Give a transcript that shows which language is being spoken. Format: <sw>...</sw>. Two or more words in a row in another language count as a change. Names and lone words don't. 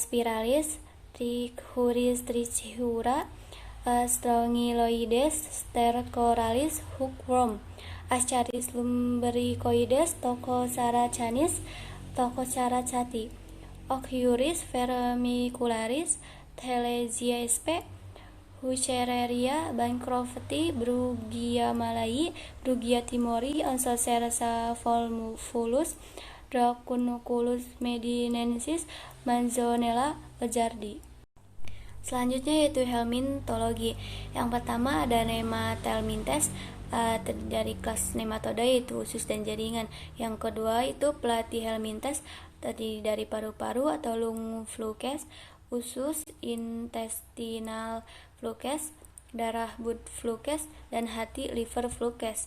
<id>spiralis, Trichuris trichiura, Strongyloides, Stercoralis, hookworm, Ascaris lumbricoides, Tococara canis, Tococara cati, Ochiuris vermicularis, Telesia sp, Huchereria bancrofti, Brugia malai, Brugia timori, Onsocerca volvulus, Dracunculus medinensis, Manzonella ojardi. Selanjutnya yaitu helmintologi. Yang pertama ada Nematelmintes, dari kelas nematoda yaitu usus dan jaringan. Yang kedua itu Platyhelminthes, tadi dari paru-paru atau</id> <en>lung flukes,</en> <id>usus,</id> <en>intestinal flukes,</en> <id>darah</id> <en>blood flukes,</en> <id>dan hati</id> <en>liver flukes.</en>